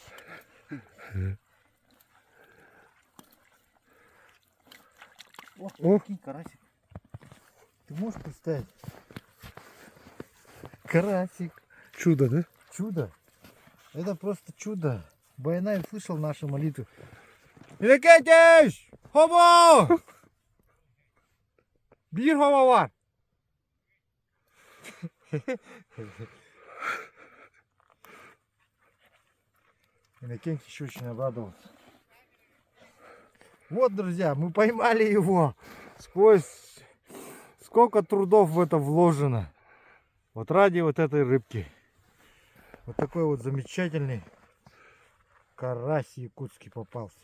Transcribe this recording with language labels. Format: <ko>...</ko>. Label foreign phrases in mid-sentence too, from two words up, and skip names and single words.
<ru>О, прикинь, карасик. Ты можешь представить? Карасик. Чудо, да? Чудо. Это просто чудо. Байнай слышал наши молитвы. Иннокентич! Хомо!</ru> <tr>Bir hava var.</tr> <ru>Иннокентич очень обрадовался. Вот, друзья, мы поймали его. Сколько трудов в это вложено. Вот ради вот этой рыбки. Вот такой вот замечательный карась якутский попался.</ru>